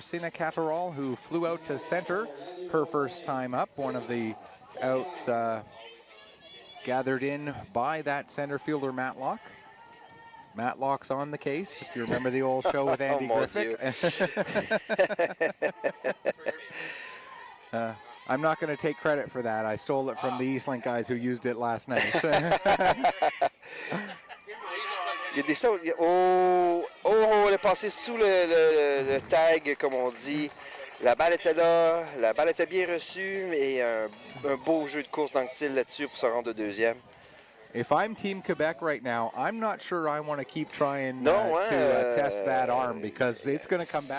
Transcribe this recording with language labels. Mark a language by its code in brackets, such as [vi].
[en] Sina Catterall, who flew out to center her first time up, one of the outs gathered in by that center fielder Matlock. Matlock's on the case, if you remember the old show with Andy Griffith. I'm not going to take credit for that. I stole it from the Eastlink guys who used it last night. [fr] Il y a des sauts. Oh, on est passé sous le tag, comme on dit. La balle était là, la balle était bien reçue, mais un beau jeu de course d'Anctil là-dessus pour se rendre au deuxième. [en] If I'm Team Quebec right now, I'm not sure I want to keep trying to test that arm because it's going to come back.